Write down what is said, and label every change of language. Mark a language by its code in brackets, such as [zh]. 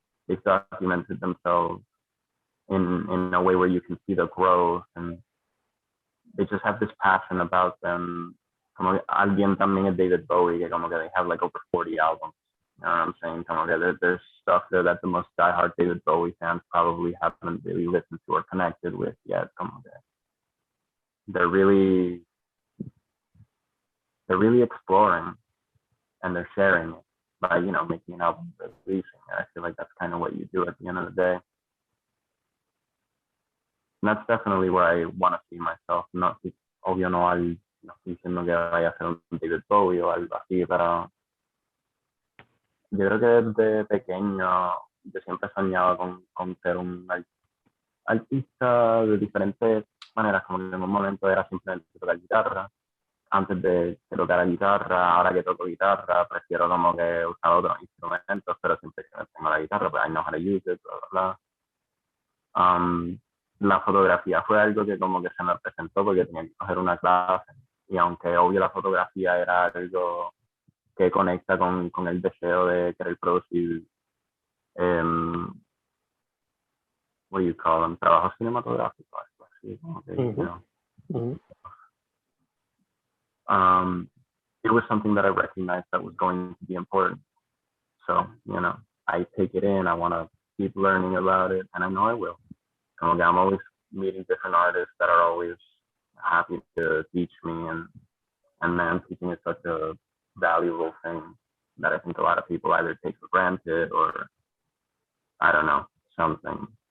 [en] They've documented themselves in a way where you can see the growth, and they just have this passion about them [es] como que alguien también es David Bowie, que como que [en] they have like over 40 albums. You know what I'm saying? [es] Como que [en] there's stuff there that the most diehard David Bowie fans probably haven't really listened to or connected with yet. [es] Como que [en] they're really exploring and they're sharing it by, you know, making an album, releasing it. I feel like that's kind of what you do at the end of the day. And that's definitely where I want to see myself. [es] No, obvio no estoy diciendo que vaya a ser un David Bowie o algo así, pero yo creo que desde pequeño yo siempre soñaba con ser un artista de diferentes maneras, como que en un momento era simplemente tocar guitarra. Antes de tocar la guitarra, ahora que toco guitarra, prefiero como que usar otros instrumentos, pero siempre que tengo la guitarra, pues [en] I know how to use it, [es] bla, bla, bla. La fotografía fue algo que como que se me presentó porque tenía que coger una clase, y aunque obvio la fotografía era algo que conecta con el deseo de querer producir, [en] what do you call them, [es] trabajos cinematográficos, algo así, como que, [en] you know. It was something that I recognized that was going to be important. So, you know, I take it in, I want to keep learning about it, and I know I will. [es] Como que [en] I'm always meeting different artists that are always happy to teach me, and man, teaching is such a valuable thing that I think a lot of people either take for granted or, I don't know, something.